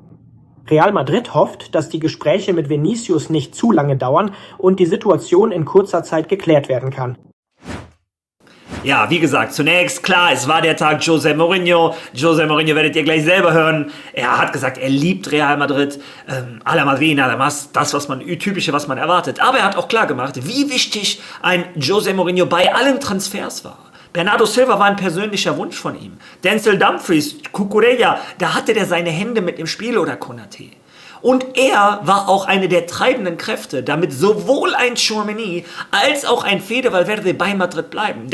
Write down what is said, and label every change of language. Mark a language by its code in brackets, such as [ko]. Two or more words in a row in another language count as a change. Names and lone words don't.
[de] Real Madrid hofft, dass die Gespräche mit Vinicius nicht zu lange dauern und die Situation in kurzer Zeit geklärt werden kann. Ja, wie gesagt, zunächst, klar, es war der Tag José Mourinho. José Mourinho werdet ihr gleich selber hören. Er hat gesagt, er liebt Real Madrid. [es] A la Madrid, nada más, [de] das, Typische, was man erwartet. Aber er hat auch klar gemacht, wie wichtig ein José Mourinho bei allen Transfers war. Bernardo Silva war ein persönlicher Wunsch von ihm. Denzel Dumfries, Cucurella, da hatte der seine Hände mit im Spiel oder Konaté. Und er war auch eine der treibenden Kräfte, damit sowohl ein Tchouaméni als auch ein Fede Valverde bei Madrid bleiben.